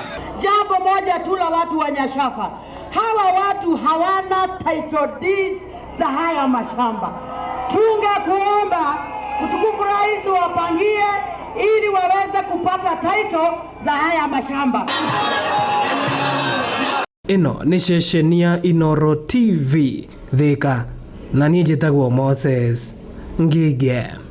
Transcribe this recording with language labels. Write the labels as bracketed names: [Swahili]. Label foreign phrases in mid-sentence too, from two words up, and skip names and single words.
[Swahili] Jambo moja tu la watu wa Nyashava, hawa watu hawana [English] title deeds [Swahili] za haya mashamba. Tungekuomba utukufu rais wapangie ili waweze kupata title za haya mashamba. [Kikuyu] Ino ni ceceni ya Inooro TV Thika, na niĩ njĩtagwo Moses Ngige.